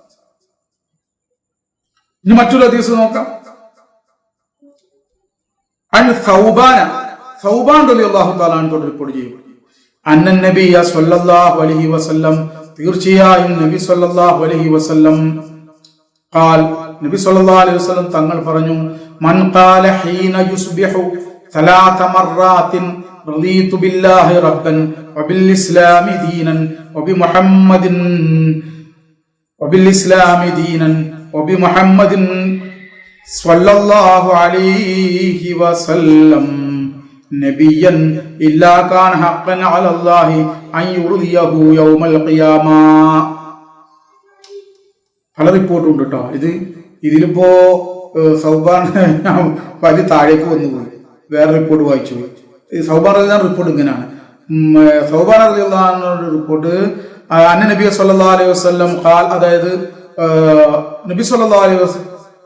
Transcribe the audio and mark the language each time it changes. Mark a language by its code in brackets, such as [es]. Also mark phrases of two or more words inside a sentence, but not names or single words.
[ml] ഇനി മറ്റൊരു ഹദീസ് നോക്കാം. സൗബാൻ [ar] رضي الله تعالى عنه [ml] റിപ്പോർട്ട് ചെയ്തു, [ar] أن النبي صلى الله عليه وسلم, തീർച്ചയായും النبي صلى الله عليه وسلم قال, النبي صلى الله عليه وسلم [ml] തങ്ങൾ പറഞ്ഞു, [ar] من قال حين يصبح ثلاث مرات رضيت بالله ربا وبالإسلام دينا وبمحمد صلى الله عليه وسلم نبيا إلا كان حقا على الله أن يرضيه يوم القيامة. [ml] പല റിപ്പോർട്ടും ഉണ്ട് കേട്ടോ. ഇതിലിപ്പോ സൗബാൻ പതി താഴേക്ക് വന്നുപോയി, വേറെ റിപ്പോർട്ട് വായിച്ചു. ഈ സൗബാൻ റളിയല്ലാഹു റിപ്പോർട്ട് ഇങ്ങനെയാണ്. സൗബാൻ റളിയല്ലാഹു റിപ്പോർട്ട് [ar] أن النبي صلى الله عليه وسلم قال, [ml] അതായത് നബി [ar] صلى الله عليه